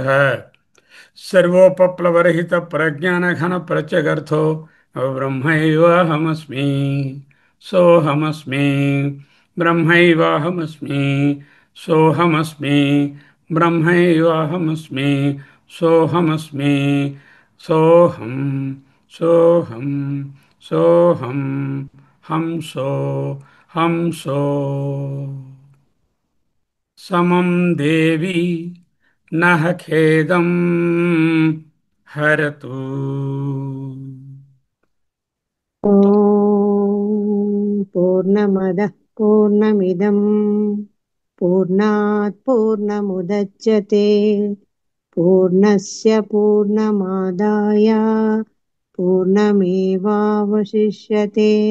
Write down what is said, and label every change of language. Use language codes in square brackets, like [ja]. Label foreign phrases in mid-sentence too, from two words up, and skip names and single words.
[sa] సర్వోపప్లవరహిత ప్రజ్ఞాన ఘన ప్రత్యగర్థో బ్రహ్మైవాహమస్మి, సోహమస్మి, బ్రహ్మైవాహమస్మి, సోహమస్మి, బ్రహ్మైవాహమస్మి, సోహమస్మి, సోహం, సోహం, సోహం, హంసో, హంసో. సమం దేవి నః ఖేదం హరతు. ॐ पूर्णमदः पूर्णमिदं पूर्णात् पूर्णमुदच्यते पूर्णस्य पूर्णमादाय पूर्णमेवावशिष्यते.